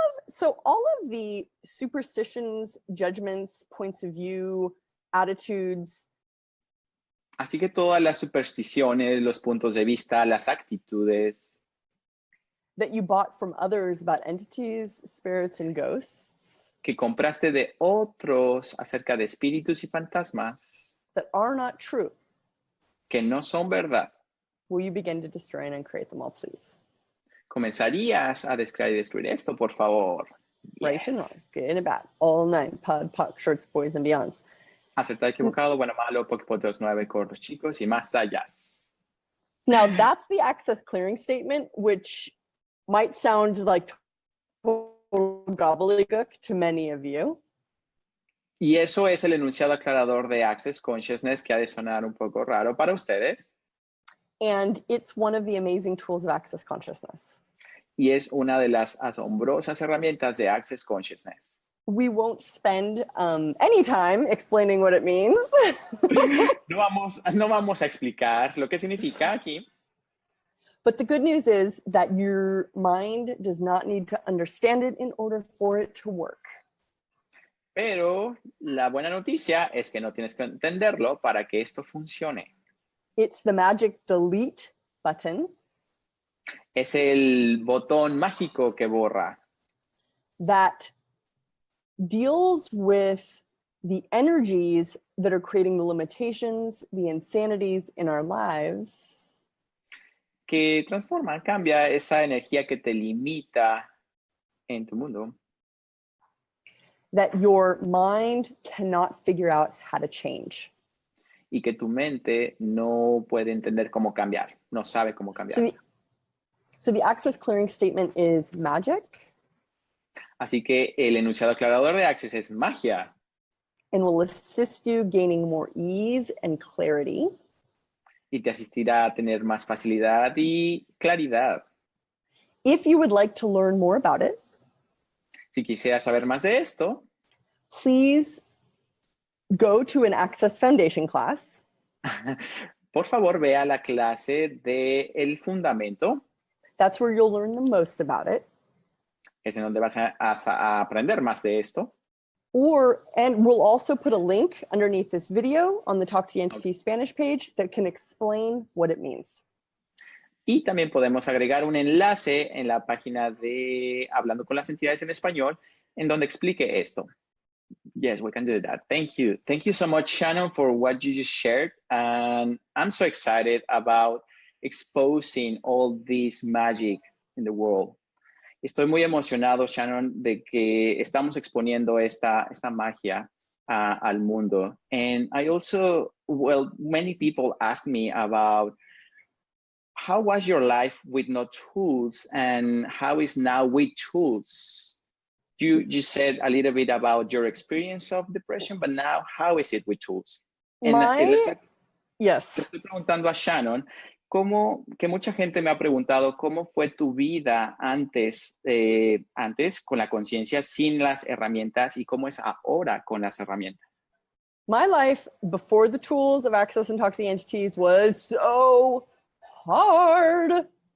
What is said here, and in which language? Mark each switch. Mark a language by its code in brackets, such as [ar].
[en] So all of the superstitions, judgments, points of view, attitudes. [es] Así que todas las supersticiones, los puntos de vista, las actitudes [en] that you bought from others about entities, spirits, and ghosts. [es] Que compraste de otros acerca de espíritus y fantasmas. [en] That are not true. [es] Que no son verdad. [en] Will you begin to destroy and uncreate them all, please? [es] ¿Comenzarías a descrear y destruir esto, por favor? [en] Right and wrong, good and bad, all nine, pod, poc, shorts, boys, and beyonds. [es] Acertado, equivocado, bueno, malo, poquipotos, 9, cortos, chicos, y más allá. [en] Now, that's the access clearing statement, which might sound like gobbledygook to many of you. [es] Y eso es el enunciado aclarador de Access Consciousness que ha de sonar un poco raro para ustedes. [en] And it's one of the amazing tools of Access Consciousness. [es] Y es una de las asombrosas herramientas de Access Consciousness. [en] We won't spend any time explaining what it means. [es] No vamos a explicar lo que significa aquí. [en] But the good news is that your mind does not need to understand it in order for it to work. [es] Pero la buena noticia es que no tienes que entenderlo para que esto funcione. [en] It's the magic delete button. [es] Es el botón mágico que borra. [en] That deals with the energies that are creating the limitations, the insanities in our lives. [es] Que transforma, cambia esa energía que te limita en tu mundo. [en] That your mind cannot figure out how to change. [es] Y que tu mente no puede entender cómo cambiar, no sabe cómo cambiar. [en] So the access clearing statement is magic. [es] Así que el enunciado aclarador de Access es magia. [en] And will assist you gaining more ease and clarity. [es] Y te asistirá a tener más facilidad y claridad. [en] If you would like to learn more about it, [es] si quisieras saber más de esto, [en] please go to an Access Foundation class. [es] Por favor, ve a la clase de el fundamento. [en] That's where you'll learn the most about it. [es] Es en donde vas a aprender más de esto. [en] And we'll also put a link underneath this video on the Talk to the Entity Spanish page that can explain what it means. [es] Y también podemos agregar un enlace en la página de Hablando con las Entidades en Español, en donde explique esto. [en] Yes, we can do that. Thank you. Thank you so much, Shannon, for what you just shared. And I'm so excited about exposing all this magic in the world. [es] Estoy muy emocionado, Shannon, de que estamos exponiendo esta magia al mundo. [en] And I also, well, many people ask me about how was your life with no tools and how is now with tools? You said a little bit about your experience of depression, but now how is it with tools? Yes. [es] Le estoy preguntando a Shannon, que mucha gente me ha preguntado cómo fue tu vida antes con la conciencia sin las herramientas y cómo es ahora con las herramientas. [en] My life before the tools of Access and Talk to the Entities was so hard.